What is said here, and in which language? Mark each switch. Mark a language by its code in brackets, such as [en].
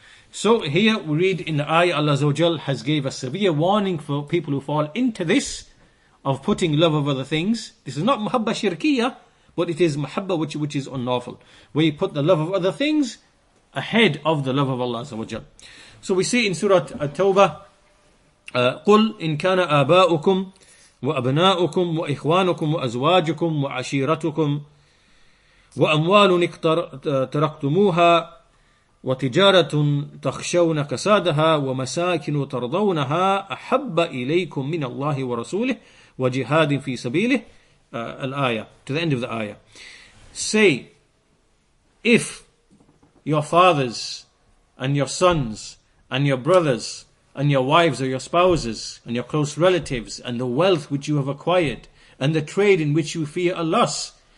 [en] So here we read in the ayah, Allah Azza wa Jal has gave a severe warning for people who fall into this, of putting love of other things. This is not mahabba shirkiyah, but it is mahabba which is unlawful, where you put the love of other things ahead of the love of Allah Azza wa Jal. [ar] So we see in Surah At-Tawbah, قُلْ إِنْ كَانَ آبَاؤُكُمْ وأبناؤكم وإخوانكم وأزواجكم وعشيرتكم وأموال اقترفتموها وتجارة تخشون كسادها ومساكن ترضونها أحب إليكم من الله ورسوله وجهاد في سبيله. [en] الآية, to the end of the ayah. Say, if your fathers and your sons and your brothers and your wives or your spouses and your close relatives and the wealth which you have acquired and the trade in which you fear a loss